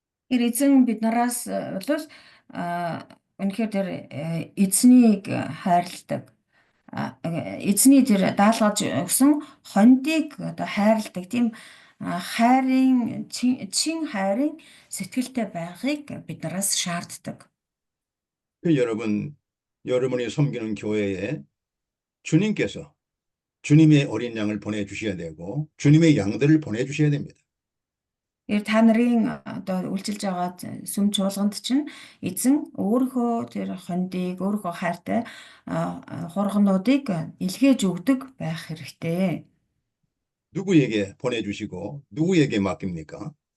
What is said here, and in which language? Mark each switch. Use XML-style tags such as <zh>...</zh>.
<mn>Эзэн биднээс бол үнэхээр тэр эзнийг хайрладаг эзний тэр даалгаж өгсөн хондийг одоо хайрладаг тийм хайрын чин хайрын сэтгэлтэй байхыг биднээс шаарддаг.</mn> <ko>여러분, 여러분이 섬기는 교회에 주님께서 주님의 어린 양을 보내주셔야 되고 주님의 양들을 보내주셔야 됩니다.</ko> <mn>Та нарын одоо үйлчилж байгаа сүм чуулганд чинь эзэн өөрийнхөө тэр хондийг өөрийнхөө хайртай хургануудыг илгээж өгдөг байх хэрэгтэй.</mn> <ko>누구에게 보내주시고 누구에게 맡깁니까?</ko>